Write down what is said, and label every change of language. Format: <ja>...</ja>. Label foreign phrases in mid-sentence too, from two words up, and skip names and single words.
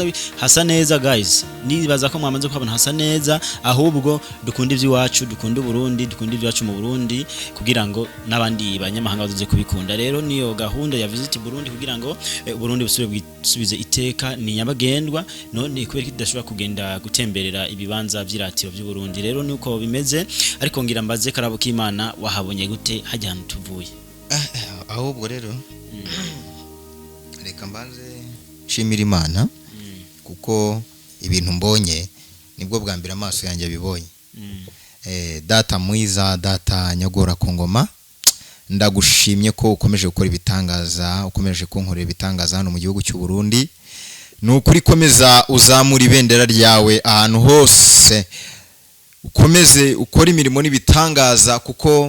<rn>hasa neza guys nibaza ko mwamaze kubona hasa neza ahubwo dukunda iby'iwacu dukunda Burundi dukunda ibyacu mu Burundi kugira ngo nabandi banyamahanga bazoze kubikunda rero niyo gahunda ya Visit Burundi kugira ngo Burundi busubize iteka ni nyabagendwa none kubera kidashobora kugenda gutemberera ibibanza by'iratiro by'u Burundi rero nuko bimeze ariko ngira mbaze karabo k'Imana wahabonye gute hajya hano tuvuye ahubwo rero reka mbanze shimira Imana kuko ibintu mbonye nibwo bwa mbere amaso yanjye abibonye data mwiza data nyagora ku ngoma ndagushimye ko ukomeje gukora ibitangaza ukomeje kunkorera ibitangaza hano mu gihugu cy'u Burundi nukuri komeza uzamura ibendera ryawe ahantu hose ukomeze ukora imirimo n'ibitangaza kuko</rn>